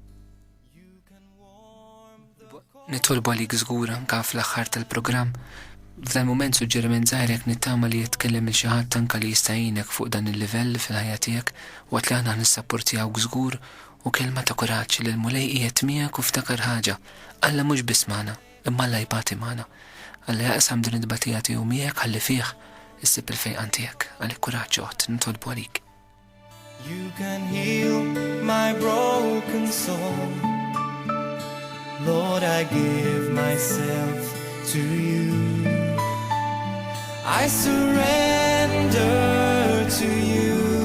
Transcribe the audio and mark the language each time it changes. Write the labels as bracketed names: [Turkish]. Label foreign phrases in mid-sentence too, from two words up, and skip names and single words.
[Maltese] Nitolbu għalik żgur anke fl-aħħar tal-programm F'dan moment suġġeriment żgħirek nittama li jitkellem il xi ħadd tanka li jista' jgħinek fuq dan il-livell fil-ħajja tiegħek waqt li aħna nissapportjawk żgur u kelma ta' kuraġġ li l-mulej qiegħed miegħek u ftakar ħaġa. Alla mhux biss magħna, imma Alla jbati magħna. Alla jaqsam din id-batija tiegħu miegħek ħalli fih issib il-fejqan tiegħek. Għalik kuraġġ oħt nitolbu għalik. [English] You can heal my broken soul. Lord, I give myself to you. I surrender to you.